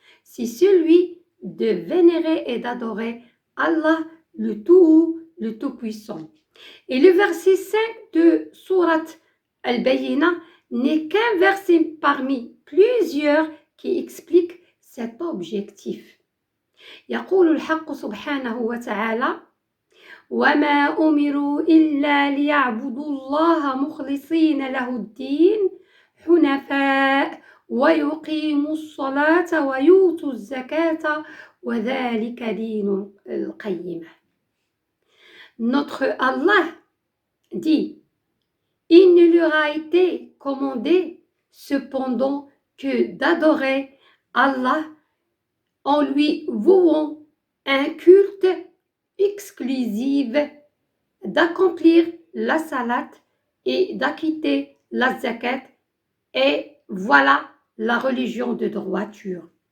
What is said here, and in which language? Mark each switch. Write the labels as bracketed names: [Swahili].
[French] C'est celui de vénérer et d'adorer Allah, le Tout-Haut, le Tout-Puissant. Et le verset 5 de Sourate Al-Bayyinah n'est qu'un verset parmi plusieurs qui explique cet objectif. [Arabic] يقول الحق سبحانه وتعالى وما أمروا إلا ليعبدوا الله مخلصين له الدين حنفاء ويقيموا الصلاة ويؤتوا الزكاة وذلك دين القيمة. [French] Notre Allah dit: il ne leur a été commandé cependant que d'adorer Allah en lui vouant un culte exclusif, d'accomplir la salat et d'acquitter la zakat, et voilà la religion de droiture.